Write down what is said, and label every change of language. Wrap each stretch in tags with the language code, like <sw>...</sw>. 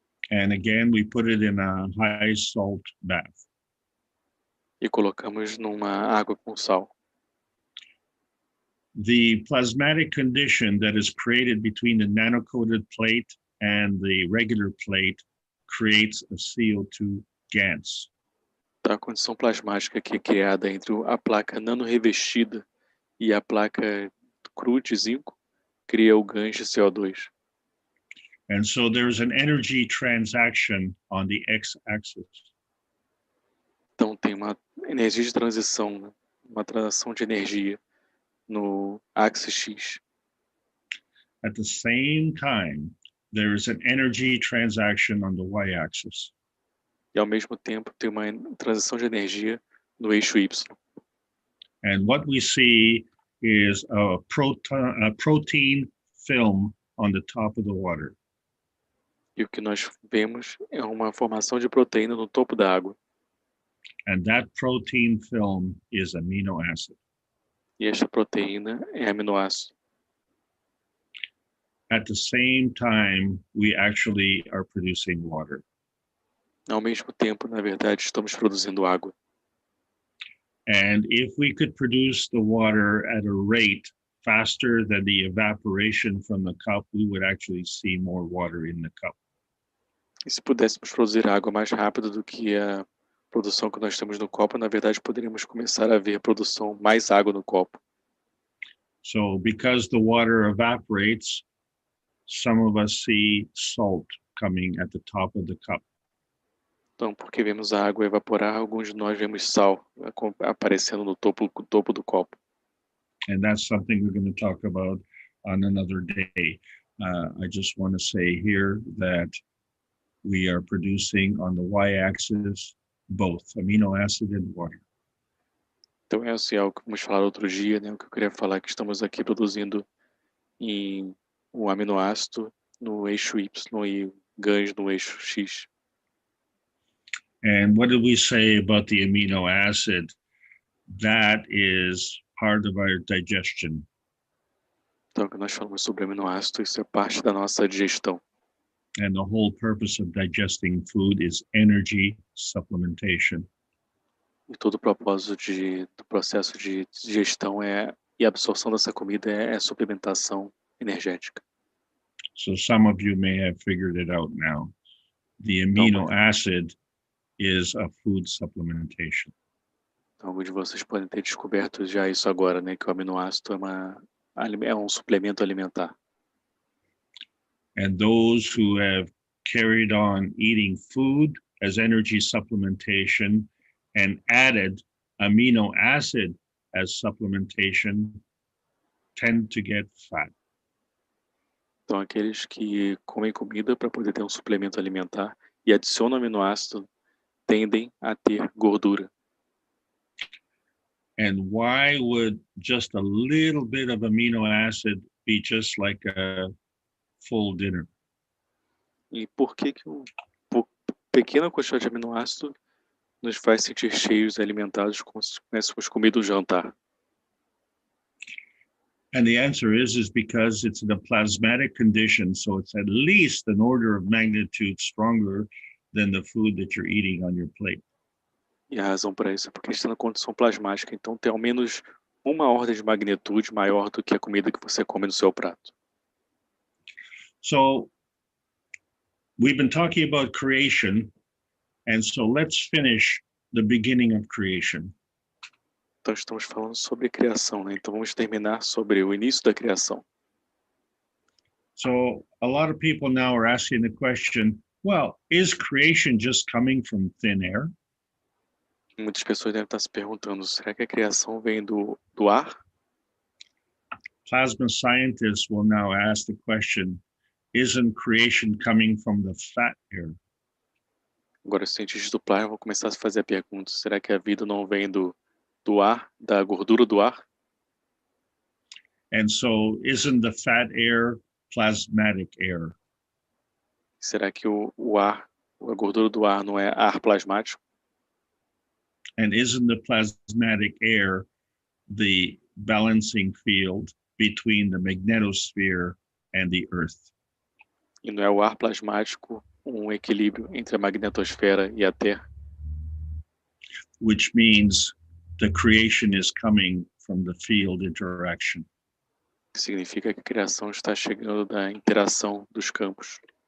<en>And again, we put it in a high salt bath.</en> <pt>E colocamos numa água com sal.</pt> <en>The plasmatic condition that is created between the nano-coated plate and the regular plate creates a CO2 GANs.</en> <pt>Então, a condição plasmática que é criada entre a placa nano-revestida e a placa cru de zinco cria o GANs de CO2.</pt> <en>And so there's an energy transaction on the x-axis.</en> <pt>Então, tem uma energia de transição, né? Uma transação de energia no axis X.</pt> <en>At the same time, there is an energy transaction on the y-axis.</en> <pt>E, ao mesmo tempo, tem uma transição de energia no eixo Y.</pt> <en>And what we see is a protein film on the top of the water.</en> <pt>E o que nós vemos é uma formação de proteína no topo da água.</pt> <en>And that protein film is amino acid.</en> <pt>E esta proteína é aminoácido.</pt> <en>At the same time, we actually are producing water.</en> <pt>Ao mesmo tempo, na verdade, estamos produzindo água.</pt> <en>And if we could produce the water at a rate faster than the evaporation from the cup, we would actually see more water in the cup.</en> <pt>E se pudéssemos produzir água mais rápido do que a produção que nós temos no copo, na verdade, poderíamos começar a ver produção mais água no copo.</pt> <en>So because the water evaporates, some of us see salt coming at the top of the cup.</en> <pt>Então, porque vemos a água evaporar, alguns de nós vemos sal aparecendo no topo do copo.</pt> <en>And that's something we're going to talk about on another day. I just want to say here that we are producing on the y-axis both amino acid and water.</en> <pt>Então, é algo que vamos falar outro dia, né? O que eu queria falar é que estamos aqui produzindo em um aminoácido no eixo Y e GANs no eixo X.</pt> <en>And what did we say about the amino acid? That is part of our digestion.</en> <pt>Então, que nós falamos sobre aminoácido, isso é parte da nossa digestão.</pt> <en>And the whole purpose of digesting food is energy supplementation.</en> <pt>E todo o propósito do processo de digestão e absorção dessa comida é suplementação energética.</pt> <en>So some of you may have figured it out now. The amino acid is a food supplementation.</en> <pt>Então, alguns de vocês podem ter descoberto já isso agora, né? Que o aminoácido é um suplemento alimentar.</pt> <en>And those who have carried on eating food as energy supplementation and added amino acid as supplementation tend to get fat.</en> <pt>Então, aqueles que comem comida para poder ter um suplemento alimentar e adicionam aminoácido tendem a ter gordura.</pt> <en>And why would just a little bit of amino acid be just like a full dinner?</en> <pt>E por que pequena quantidade de aminoácido nos faz sentir cheios e alimentados como se tivéssemos comido um jantar?</pt> <en>And the answer is because it's in a plasmatic condition, so it's at least an order of magnitude stronger than the food that you're eating on your plate.</en> <pt>E a razão para isso é porque está na condição plasmática, então tem ao menos uma ordem de magnitude maior do que a comida que você come no seu prato.</pt> <en>So we've been talking about creation, and so let's finish the beginning of creation.</en> <pt>Então estamos falando sobre criação, né? Então vamos terminar sobre o início da criação.</pt> <en>So a lot of people now are asking the question, well, is creation just coming from thin air?</en> <pt>Muitas pessoas devem estar se perguntando, será que a criação vem do ar?</pt> <en>Plasma scientists will now ask the question, isn't creation coming from the fat air?</en> <pt>Agora, os cientistas do plasma vão começar a fazer a pergunta, será que a vida não vem do ar, da gordura do ar?</pt> <en>And so isn't the fat air plasmatic air?</en> <pt>Será que o ar, a gordura do ar não é ar plasmático?</pt> <en>And isn't the plasmatic air the balancing field between the magnetosphere and the Earth?</en> <pt>E não é o ar plasmático um equilíbrio entre a magnetosfera e a Terra?</pt> <en>Which means the creation is coming from the field interaction.</en> <pt>Significa que a criação está chegando da interação dos campos.</pt>